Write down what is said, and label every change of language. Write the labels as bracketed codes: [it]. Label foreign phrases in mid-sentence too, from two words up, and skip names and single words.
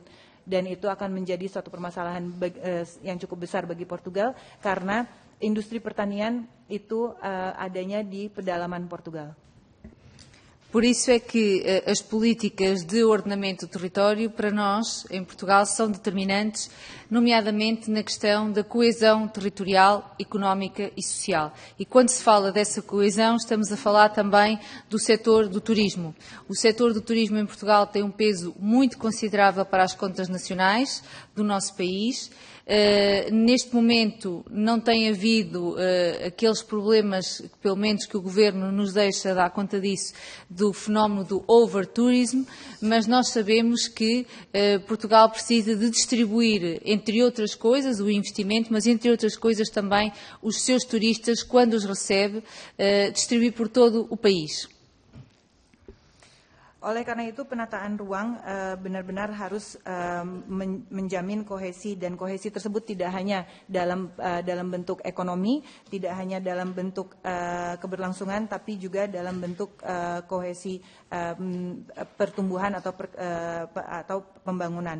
[id] Dan itu akan menjadi suatu permasalahan yang cukup besar bagi Portugal karena industri pertanian itu adanya di pedalaman Portugal. [pt] Por isso é que as políticas de ordenamento do território, para nós, em Portugal, são determinantes, nomeadamente na questão da coesão territorial, económica e social. E quando se fala dessa coesão, estamos a falar também do setor do turismo. O setor do turismo em Portugal tem um peso muito considerável para as contas nacionais do nosso país. Neste momento não tem havido aqueles problemas, pelo menos que o Governo nos deixa dar conta disso, do fenómeno do over-tourism, mas nós sabemos que Portugal precisa de distribuir, entre outras coisas, o investimento, mas entre outras coisas também os seus turistas, quando os recebe, distribuir por todo o país. [id] Oleh karena itu penataan ruang benar-benar harus menjamin kohesi dan kohesi tersebut tidak hanya dalam bentuk ekonomi, tidak hanya dalam bentuk keberlangsungan, tapi juga dalam bentuk kohesi pertumbuhan atau pembangunan.